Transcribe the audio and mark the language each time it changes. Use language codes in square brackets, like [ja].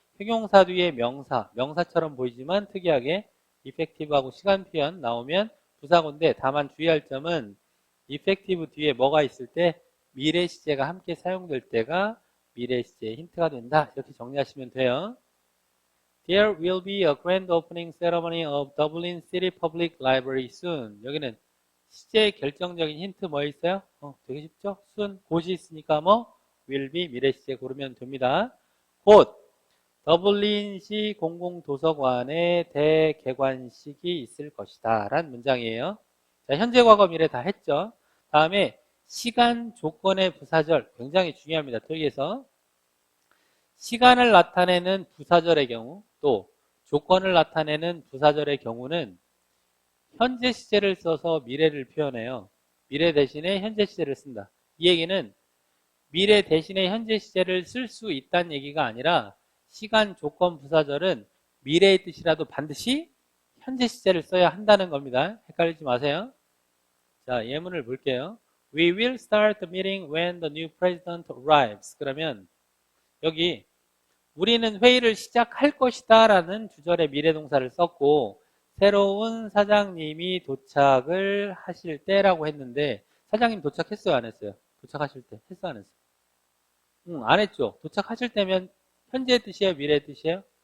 [ko] 형용사 뒤에 명사, 명사처럼 보이지만 특이하게 effective하고 시간 표현 나오면 부사구인데 다만 주의할 점은 effective 뒤에 뭐가 있을 때 미래 시제가 함께 사용될 때가 미래 시제의 힌트가 된다. 이렇게 정리하시면 돼요. [en] There will be a grand opening ceremony of Dublin City Public Library soon. [ko] 여기는 시제의 결정적인 힌트 뭐 있어요? 되게 쉽죠? soon, 곧이 있으니까 뭐 will be 미래 시제 고르면 됩니다. 곧 더블린시 공공도서관에 대개관식이 있을 것이다 라는 문장이에요. 자, 현재 과거 미래 다 했죠. 다음에 시간 조건의 부사절 굉장히 중요합니다. 토익에서 시간을 나타내는 부사절의 경우 또 조건을 나타내는 부사절의 경우는 현재 시제를 써서 미래를 표현해요. 미래 대신에 현재 시제를 쓴다. 이 얘기는 미래 대신에 현재 시제를 쓸 수 있다는 얘기가 아니라 시간 조건 부사절은 미래의 뜻이라도 반드시 현재 시제를 써야 한다는 겁니다. 헷갈리지 마세요. 자, 예문을 볼게요. [en] We will start the meeting when the new president arrives. [ko] 그러면 여기 우리는 회의를 시작할 것이다 라는 주절의 미래동사를 썼고 새로운 사장님이 도착을 하실 때라고 했는데 사장님 도착했어요 안 했어요? 도착하실 때 했어 안 했어? 안 했죠. 도착하실 때면 현재의 뜻이에요 미래의 뜻이에요?